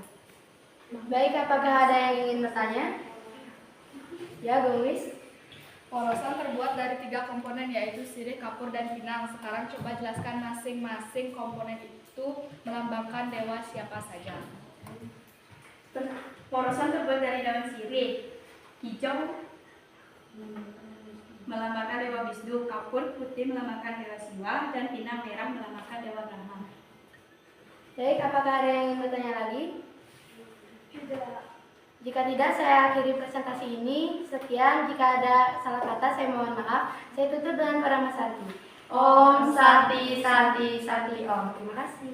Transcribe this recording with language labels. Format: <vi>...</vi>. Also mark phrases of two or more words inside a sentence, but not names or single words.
<id>Baik, apakah ada yang ingin bertanya? Ya, Gongs. Porosan terbuat dari 3 komponen yaitu sirih, kapur, dan pinang. Sekarang coba jelaskan masing-masing komponen itu melambangkan dewa siapa saja. Porosan terbuat dari daun sirih, hijau melambangkan dewa Wisnu, kapur putih melambangkan dewa Siwa, dan pinang merah melambangkan dewa Brahma. Baik, apakah ada yang ingin bertanya lagi? Jika tidak, saya akhiri presentasi ini. Sekian, jika ada salah kata saya mohon maaf. Saya tutup dengan Parama Santi.</id> <sa>Om Santi Santi Santi Om.</sa> <id>Terima kasih.</id>